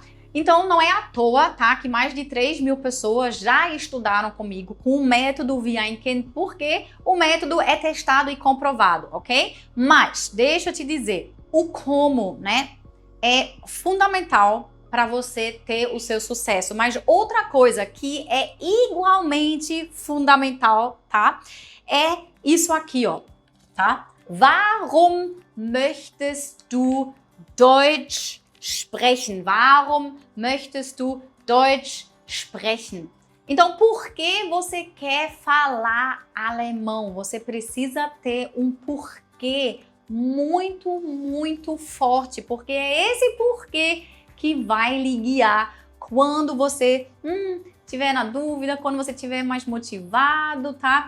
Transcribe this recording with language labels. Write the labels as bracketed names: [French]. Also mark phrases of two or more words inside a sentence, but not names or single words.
[Portuguese] Então não é à toa, tá, que mais de 3.000 pessoas já estudaram comigo com o método Vianken, porque o método é testado e comprovado, ok? Mas, deixa eu te dizer, o como, né, é fundamental para você ter o seu sucesso. Mas outra coisa que é igualmente fundamental, tá? É isso aqui, ó, tá? [German] Warum möchtest du Deutsch sprechen? Warum möchtest du Deutsch sprechen? [Portuguese] Então, por que você quer falar alemão? Você precisa ter um porquê muito, muito forte, porque é esse porquê que vai lhe guiar quando você tiver na dúvida, quando você estiver mais motivado, tá?